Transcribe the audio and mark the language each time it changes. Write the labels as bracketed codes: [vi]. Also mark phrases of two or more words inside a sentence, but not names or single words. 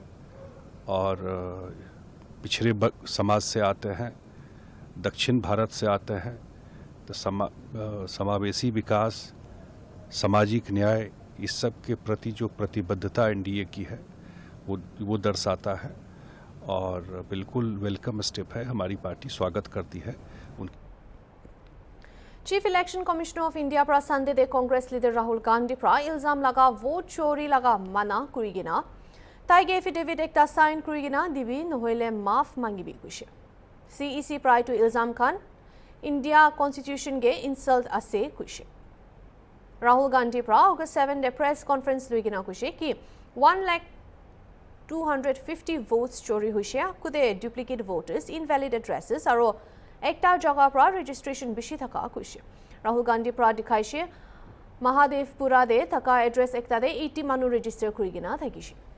[hi] और पिछड़े समाज से आते हैं, दक्षिण भारत से आते हैं, तो समावेशी विकास, सामाजिक न्याय, इस सब के प्रति जो प्रतिबद्धता एनडीए की है वो दर्शाता है और बिल्कुल वेलकम स्टेप है। हमारी पार्टी स्वागत करती है उनकी। [en] chief election commissioner of India [nag] पर संडे दे [en] Congress leader [nag] राहुल गांधी पर इल्जाम लगा वोट चोरी लगा मना कुरिगिना ताइगे एफिडेविट एकटा साइन कुरिगिना दिबी नहले माफ मांगिबी कुशे सीईसी प्राय टू इल्जाम खान [en] India constitution [nag] गे इंसल्ट असे कुशे राहुल गांधी पर ऑगस्ट 7 डे [en] press conference [nag] लुगिना कुशे कि 1,250 वोट्स चोरी हुइसे कुदे [en] duplicate voters invalid addresses [nag] और एकटा जगह पर रेजिस्ट्रेशन बिशी थका कुशे राहुल गांधी पर दिखाइसे महादेवपुरा दे थका एड्रेस एकटा दे 80 मानु रेजिस्टर कुरिगिना थकिसे।